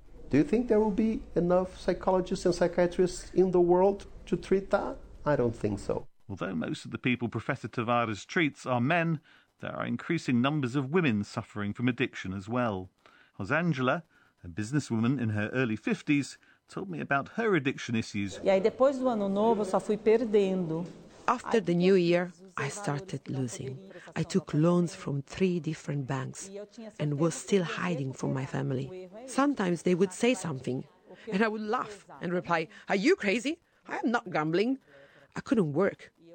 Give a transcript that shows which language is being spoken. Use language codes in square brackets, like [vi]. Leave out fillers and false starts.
[en] Do you think there will be enough psychologists and psychiatrists in the world to treat that? I don't think so. Although most of the people Professor Tavares treats are men, there are increasing numbers of women suffering from addiction as well. Rosangela, a businesswoman in her early 50s, told me about her addiction issues. [pt] E aí, depois do ano novo, só fui perdendo. [en] After the new year, I started losing. I took loans from 3 different banks and was still hiding from my family. Sometimes they would say something and I would laugh and reply, "Are you crazy? I am not gambling." I couldn't work.